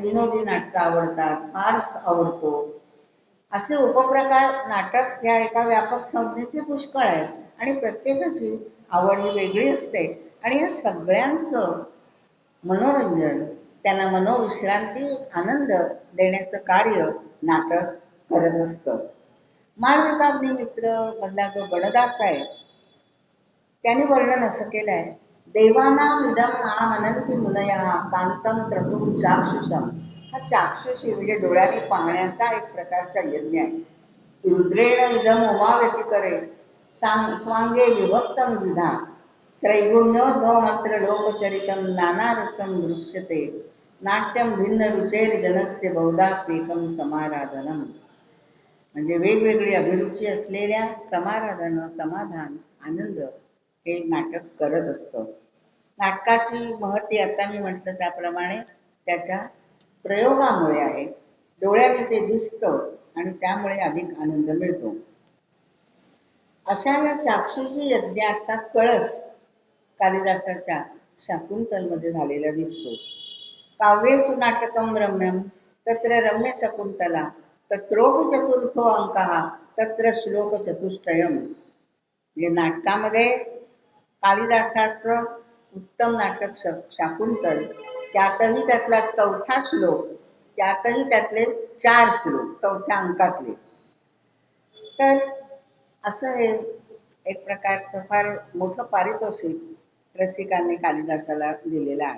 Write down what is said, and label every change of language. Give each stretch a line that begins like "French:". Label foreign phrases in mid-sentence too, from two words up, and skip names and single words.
Marathi: विनोदी नाटकं आवडतात, फार्स आवडतो. असे उपप्रकार नाटक या एका व्यापक संज्ञेचे पुष्कळ आहेत आणि प्रत्येकाची आवड ही वेगळी असते आणि या सगळ्यांचं मनोरंजन त्यांना मनोविश्रांती आनंद देण्याचं कार्य नाटक करत असतं. मालविकाग्नी मित्र मधला जो गणदास आहे त्याने वर्णन असं केलं आहे,
Sanskrit: देवानां इदं नामनन्ति मुनयः कांतं क्रतुं चाक्षुषम्.
Marathi: हा चाक्षुषी म्हणजे डोळ्याने पाहण्याचा एक प्रकारचा यज्ञ आहे.
Sanskrit: रुद्रेण इदं उमाव्यतिकरे स्वांगे विभक्तं द्विधा त्रैगुण्योद्भवमत्र लोकचरितं नानारसं दृश्यते नाट्यं भिन्न रुचेर्जनस्य बहुधाप्येकं समाराधनम्.
Marathi: म्हणजे वेगवेगळी अभिरुची असलेल्या समाराधन समाधान आनंद हे नाटक करत असतं. नाटकाची महती आता मी म्हटलं त्याप्रमाणे त्याच्या प्रयोगामुळे आहे. डोळ्याने ते दिसतं आणि त्यामुळे अधिक आनंद मिळतो. अशा या चाक्षुषी यज्ञाचा कळस कालिदासाच्या शाकुंतलमध्ये झालेला दिसतो.
Sanskrit: काव्येषु नाटकं रम्यं तत्र रम्य शकुंतला तत्रोपि चतुर्थो अंकः तत्र श्लोक चतुष्टयम्.
Marathi: म्हणजे नाटकामध्ये कालिदासाचं उत्तम नाटक शाकुंतल, त्यातही त्यातला चौथा श्लोक, त्यातही त्यातले 4 श्लोक चौथ्या अंकातले. तर असं हे एक प्रकारचं फार मोठं पारितोषिक रसिकांनी कालिदासाला दिलेलं आहे.